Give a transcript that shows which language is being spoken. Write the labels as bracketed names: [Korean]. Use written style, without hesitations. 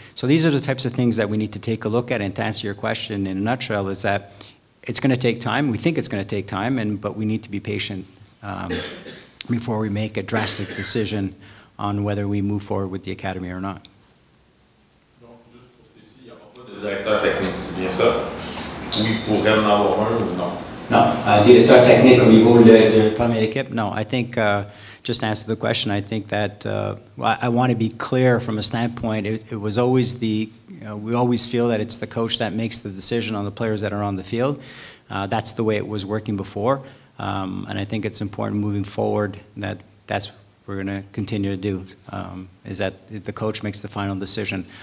[English] So these are the types of things that we need to take a look at. And to answer your question in a nutshell, is that it's going to take time. We think it's going to take time, but we need to be patient before we make a drastic decision on whether we move forward with the academy or not. [French] Directeur technique, c'est bien ça? Oui, pourrait en avoir un ou non? Non, directeur technique au niveau de première équipe, no. [English] I think, just to answer the question, I think that I want to be clear from a standpoint, it was always we always feel that it's the coach that makes the decision on the players that are on the field. That's the way it was working before. And I think it's important moving forward that that's what we're going to continue to do, is that the coach makes the final decision.